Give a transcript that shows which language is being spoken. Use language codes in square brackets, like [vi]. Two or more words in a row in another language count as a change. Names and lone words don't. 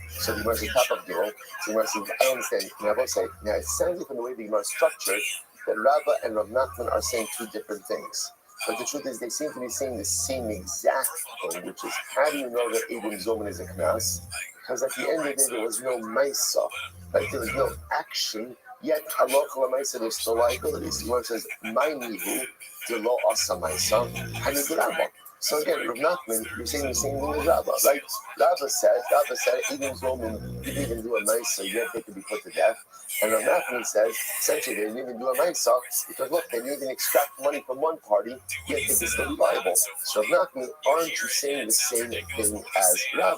[en] So the Gemara is top of the role. So the Gemara says, I understand. Now, I will say, it sounds like from the way the Gemara is structured, that Rabbi and Rav Nachman are saying two different things. But the truth is, they seem to be saying the same exact thing, which is, how do you know that [he] עדים זוממין [en] is a knas? Because at the end of the day, there was no maisa, right? There was no action, yet [he] הלכה למעשה, [en] there's still liabilities. The Gemara says, [arc] מאי ניהו דלא עשה מעשה הני ברבה. [en] So again, Rav Nachman, you're saying the same thing as Rabbi, right? Rabbi said, [he] עדים זוממין [en] didn't even do a maisa, yet they could be put to death. And Rav Nachman says, essentially, they didn't even do a maisa because look, they didn't even extract money from one party, yet they could still be liable. So Rav Nachman, aren't you saying the same thing as Rabbi?